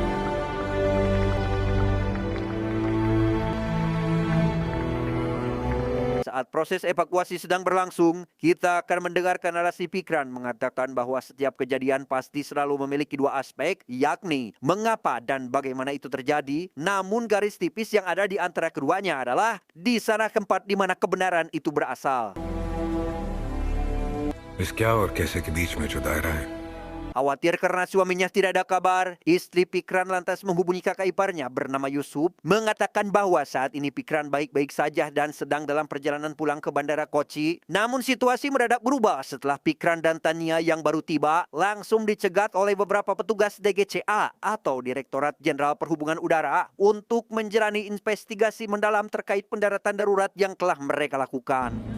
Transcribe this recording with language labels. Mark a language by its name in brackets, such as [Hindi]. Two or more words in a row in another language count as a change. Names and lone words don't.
[Indonesian] Saat proses evakuasi sedang berlangsung, kita akan mendengarkan narasi Pikran mengatakan bahwa setiap kejadian pasti selalu memiliki dua aspek, yakni mengapa dan bagaimana itu terjadi. Namun garis tipis yang ada di antara keduanya adalah di sana tempat di mana kebenaran itu berasal. [Hindi] इस क्या और कैसे के बीच में जो दायरा है [Indonesian] Khawatir karena suaminya tidak ada kabar, istri Pikran lantas menghubungi kakak iparnya bernama Yusuf, mengatakan bahwa saat ini Pikran baik-baik saja dan sedang dalam perjalanan pulang ke Bandara Kochi. Namun situasi mendadak berubah setelah Pikran dan Tania yang baru tiba langsung dicegat oleh beberapa petugas DGCA atau Direktorat Jenderal Perhubungan Udara untuk menjalani investigasi mendalam terkait pendaratan darurat yang telah mereka lakukan.